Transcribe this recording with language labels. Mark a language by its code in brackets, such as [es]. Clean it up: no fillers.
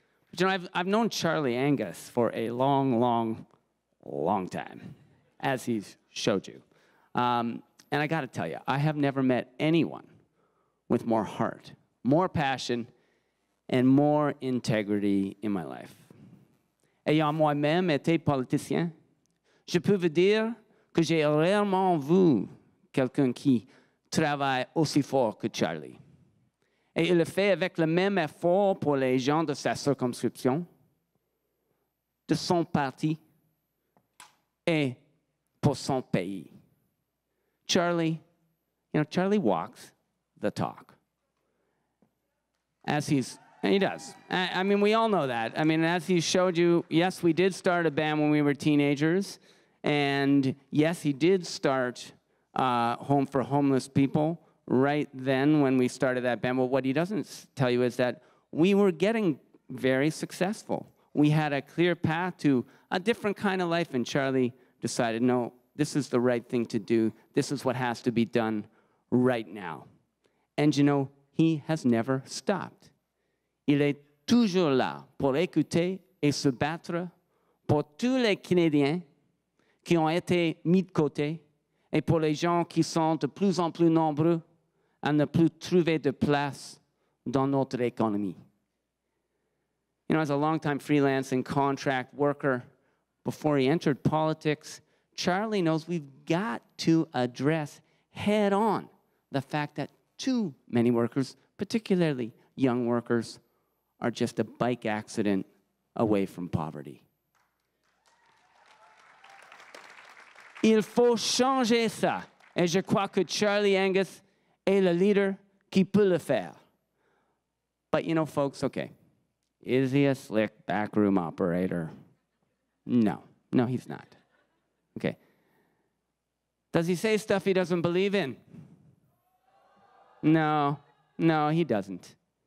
[en] But you know, I've known Charlie Angus for a long, long, long time, as he's showed you. And I gotta tell you, I have never met anyone with more heart, more passion, and more integrity in my life. [fr] Ayant moi-même été politicien, je peux vous dire que j'ai rarement vu quelqu'un qui travaille aussi fort que Charlie. Et il le fait avec le même effort pour les gens de sa circonscription, de son parti et pour son pays. [en] Charlie, you know, Charlie walks the talk. As he's, and he does. I mean, we all know that. I mean, as he showed you, yes, we did start a band when we were teenagers. And yes, he did start Home for Homeless People right then when we started that band. But what he doesn't tell you is that we were getting very successful. We had a clear path to a different kind of life, and Charlie decided, no, this is the right thing to do. This is what has to be done right now. And you know, he has never stopped. [fr] Il est toujours là pour écouter et se battre pour tous les Canadiens qui ont été mis de côté et pour les gens qui sont de plus en plus nombreux à ne plus trouver de place dans notre économie. [en] You know, as a longtime freelance and contract worker, before he entered politics, Charlie knows we've got to address head-on the fact that too many workers, particularly young workers, are just a bike accident away from poverty. [fr] Il faut changer ça. Et je crois que Charlie Angus est le leader qui peut le faire. [en] But you know, folks, okay, is he a slick backroom operator? No, he's not. Okay. Does he say stuff he doesn't believe in? No, he doesn't.